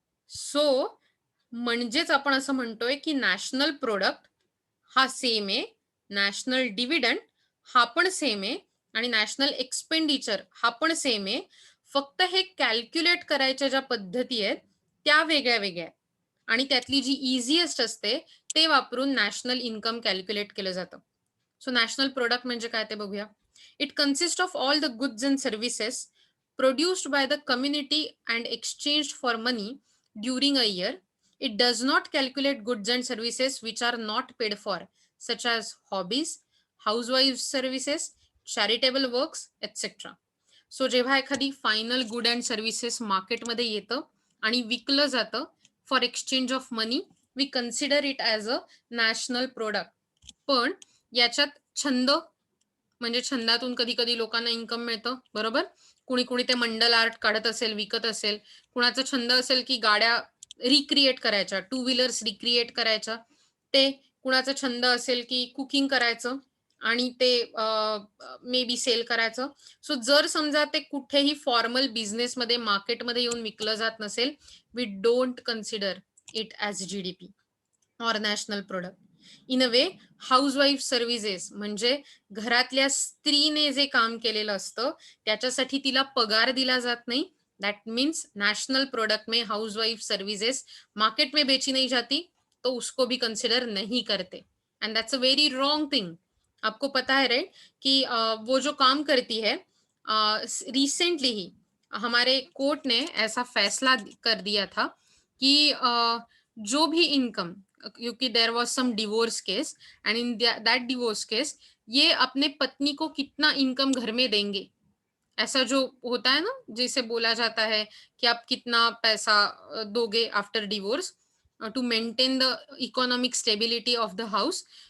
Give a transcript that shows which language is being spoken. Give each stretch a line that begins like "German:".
Marathi: So म्हणजेच आपण असं म्हणतोय की नॅशनल प्रोडक्ट हा सेम आहे, नॅशनल डिव्हिडंड हा पण सेम आहे आणि नॅशनल एक्सपेंडिचर हा पण सेम आहे. फक्त हे कॅल्क्युलेट करायच्या ज्या पद्धती आहेत त्या वेगळ्या वेगळ्या, आणि त्यातली जी इझिएस्ट असते ते वापरून नॅशनल इन्कम कॅल्क्युलेट केलं जातं. सो नॅशनल प्रोडक्ट म्हणजे काय ते बघूया.
English: It consist of all the goods and services produced by the community and exchanged for money during a year. It does not calculate goods and services which are not paid for, such as hobbies, housewives services, charitable works, etc.
Marathi: So जेव्हा एखादी final good and services मार्केटमध्ये येतं आणि विकलं जातं
English: For exchange of money, we consider it as a national product.
Marathi: पण याच्यात छंद म्हणजे छंदातून कधी कधी लोकांना इन्कम मिळतं, बरोबर. कुणी ते मंडल आर्ट काढत असेल, विकत असेल. कुणाचा छंद असेल की गाड्या रिक्रिएट करायच्या, 2 व्हीलर्स रिक्रिएट करायच्या, ते. कुणाचा छंद असेल की कुकिंग करायचं आणि ते मे बी सेल करायचं. सो जर समजा ते कुठेही फॉर्मल बिझनेसमध्ये मार्केटमध्ये येऊन विकलं जात नसेल,
English: We don't consider it as GDP or national product.
Marathi: In a way housewife services म्हणजे घरातल्या स्त्रीने जे काम केलेलं असतं त्याच्यासाठी तिला पगार दिला जात नाही.
English: that means
Hindi: नेशनल प्रोडक्ट में हाउसवाइफ सर्विसेज मार्केट में बेची नहीं जाती तो उसको भी कंसिडर नहीं करते,
English: And that's a very wrong thing.
Hindi: आपको पता है राइट कि वो जो काम करती है, रिसेंटली ही हमारे कोर्ट ने ऐसा फैसला कर दिया था कि जो भी इनकम, क्योंकि
English: there was some divorce case
Hindi: and in that divorce case ये अपने पत्नी को कितना इनकम घर में देंगे, ऐसा जो होता है ना, जिसे बोला जाता है कि आप कितना पैसा दोगे
English: After divorce to maintain the economic stability of the house.